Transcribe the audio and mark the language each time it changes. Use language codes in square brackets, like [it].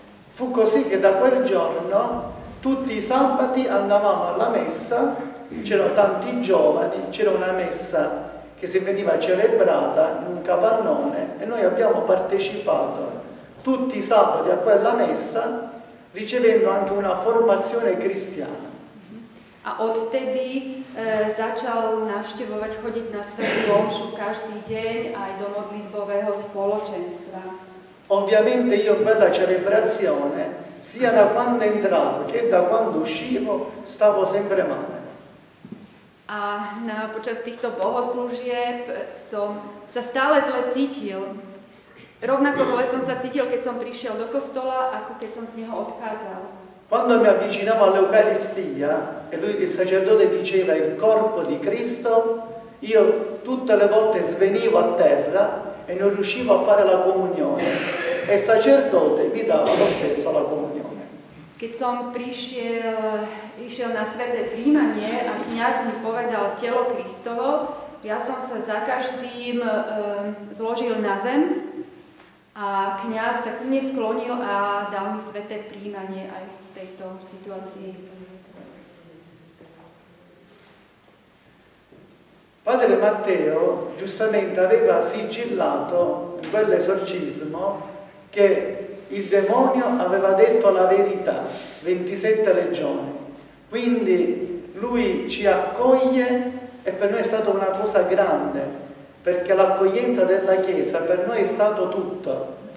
[it] Fu così che da quel giorno tutti i sabati andavamo alla messa, c'erano tanti giovani, c'era una messa che si veniva celebrata in un capannone e noi abbiamo partecipato tutti i sabati a quella messa, ricevendo anche una formazione cristiana. [sk] A odtedy začal navštevovať, chodiť na svätú omšu každý deň aj do modlitbového spoločenstva. [it] Ovviamente io in quella celebrazione, sia da quando entravo che da quando uscivo, stavo sempre male. [sk] A počas týchto bohoslúžieb som sa stále zle cítil. Rovnako zle som sa cítil, keď som prišiel do kostola, ako keď som z neho odchádzal. [it] Quando mi avvicinavo all'Eucaristia e il sacerdote diceva il corpo di Cristo, io tutte le volte svenivo a terra e non riuscivo a fare la comunione e il sacerdote mi dava lo stesso la comunione. [sk] Keď som išiel na sväté príjmanie a kňaz mi povedal telo Kristovo, ja som sa za každým zložil na zem a kňaz sa ku mne sklonil a dal mi sväté príjmanie aj v tejto situácii. [it] Padre Matteo giustamente aveva sigillato in quell'esorcismo che il demonio aveva detto la verità, 27 legioni. Quindi lui ci accoglie e per noi è stata una cosa grande, perché l'accoglienza della Chiesa per noi è stato tutto.